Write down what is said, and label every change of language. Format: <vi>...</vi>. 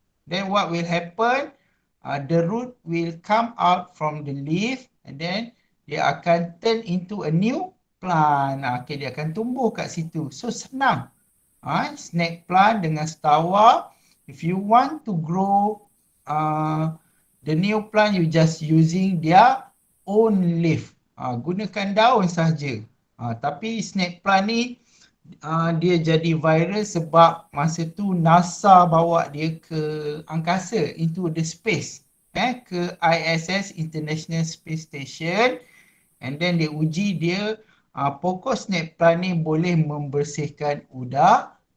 <en>Then what will happen? The root will come out from the leaf and then</en> <ms>dia akan</ms> <en>turn into a new plant.</en> <ms>Okay, dia akan tumbuh kat situ. So senang. Snake plant dengan stawa.</ms> <en>If you want to grow the new plant, you just using their own leaf.</en> <ms>Gunakan daun saja. Tapi snake plant ni dia jadi viral sebab masa tu NASA bawa dia ke angkasa,</ms> <en>into the space,</en> <ms>ke ISS, International Space Station, and then dia uji dia pokok snake plant ni boleh membersihkan udara.</ms>